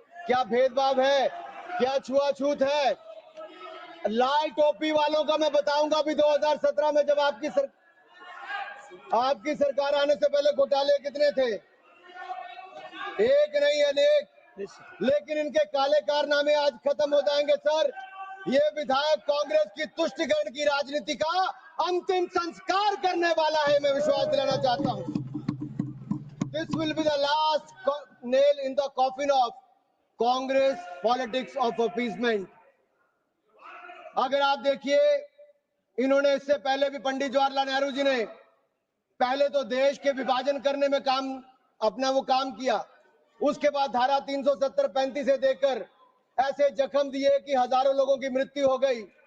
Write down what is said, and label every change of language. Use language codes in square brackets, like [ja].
[hi] क्या भेदभाव है? क्या छुआछूत है? लाल टोपी वालों का मैं बताऊंगा भी 2017 में जब आपकी सरकार आने से पहले घोटाले कितने थे, एक नहीं अनेक। लेकिन इनके काले कारनामे आज खत्म हो जाएंगे सर। ये विधायक कांग्रेस की तुष्टिकरण की राजनीति का अंतिम संस्कार करने वाला है, मैं विश्वास दिलाना चाहता हूं। [en] This will be the last nail in the coffin of Congress politics of appeasement. [hi] अगर आप देखिए, इन्होंने इससे पहले भी पंडित जवाहरलाल नेहरू जी ने पहले तो देश के विभाजन करने में वो काम किया। उसके बाद धारा 370-35 से देकर ऐसे जख्म दिए कि हजारों लोगों की मृत्यु हो गई।